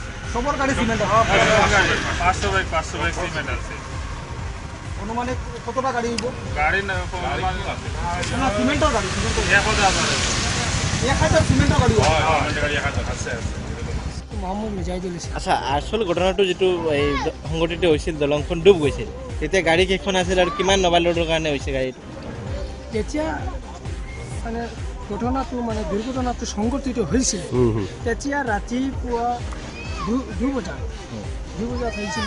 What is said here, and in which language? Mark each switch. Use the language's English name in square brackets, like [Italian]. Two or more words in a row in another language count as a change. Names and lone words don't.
[Bangla] সবার গাড়ি সিমেন্ট আছে? 500 ব্যাগ সিমেন্ট আছে। অনুমানে কতটা গাড়ি হইব? গাড়ি না সিমেন্টের গাড়ি 1000 আছে। 1000 সিমেন্টের গাড়ি? গাড়ি 1000 আছে। [Assamese] আচ্ছা, আসল ঘটনাটো যেটো এই সংঘটিত হৈছিল, দলংখন ডুব গৈছিল, তেতিয়া গাড়ী কেইখন আছিল আৰু কিমান নবালোডৰ কাৰণে হৈছে গাড়ীটো? যেতিয়া মানে ঘটনাটো মানে দুৰ্ঘটনাটো সংঘটিত হৈছিল, তেতিয়া ৰাতিপুৱা 2 বজাত হৈছিলে।